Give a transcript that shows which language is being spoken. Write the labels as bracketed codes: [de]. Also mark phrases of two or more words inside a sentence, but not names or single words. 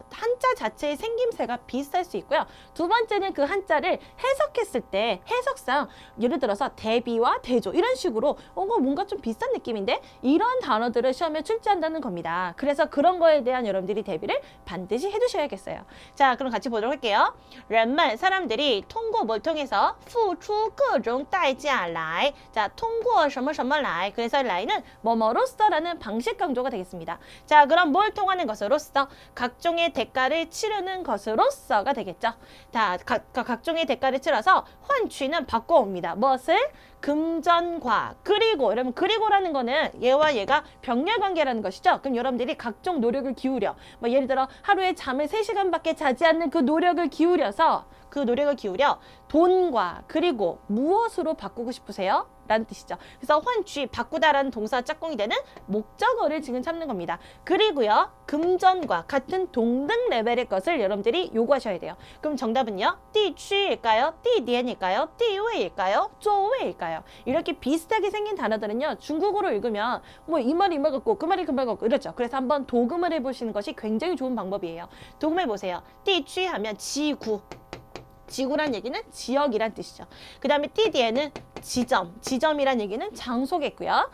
[ko] 한자 자체의 생김새가 비슷할 수 있고요. 두 번째는 그 한자를 해석했을 때 해석상 예를 들어서 대비와 대조 이런 식으로 뭔가 좀 비슷한 느낌인데 이런 단어들을 시험에 출제한다는 겁니다. 그래서 그런 거에 대한 여러분들이 대비를 반드시 해두셔야겠어요. 자, 그럼 같이 보도록 할게요. 人们 사람들이 通过 뭘 통해서 [zh] 付出各种代价来 [ko] 자, [zh] 通过什么什么来 [ko] 그래서 라이는 뭐뭐로써라는 방식 강조가 되겠습니다. 자, 그럼 뭘 통하는 것으로써 각종의 대가를 치르는 것으로써가 되겠죠. 자, 각종의 대가를 치러서 환취는 바꿔옵니다. 무엇을? 금전과 그리고 여러분 그리고라는 거는 얘와 얘가 병렬관계라는 것이죠. 그럼 여러분들이 각종 노력을 기울여 뭐 예를 들어 하루에 잠을 3시간밖에 자지 않는 그 노력을 기울여 돈과 그리고 무엇으로 바꾸고 싶으세요? 라는 뜻이죠. 그래서 환취, 바꾸다라는 동사 짝꿍이 되는 목적어를 지금 찾는 겁니다. 그리고요, 금전과 같은 동등 레벨의 것을 여러분들이 요구하셔야 돼요. 그럼 정답은요, 地区일까요? 地点일까요? 地位일까요? 座位 일까요? 이렇게 비슷하게 생긴 단어들은요, 중국어로 읽으면 뭐 이 말이 이 말 같고 그 말이 그 말 같고 이렇죠. 그래서 한번 도금을 해보시는 것이 굉장히 좋은 방법이에요. 도금해 보세요. 地区 하면 지구. 지구란 얘기는 지역이란 뜻이죠. 그 다음에 띠디에는 지점이란 얘기는 장소겠고요.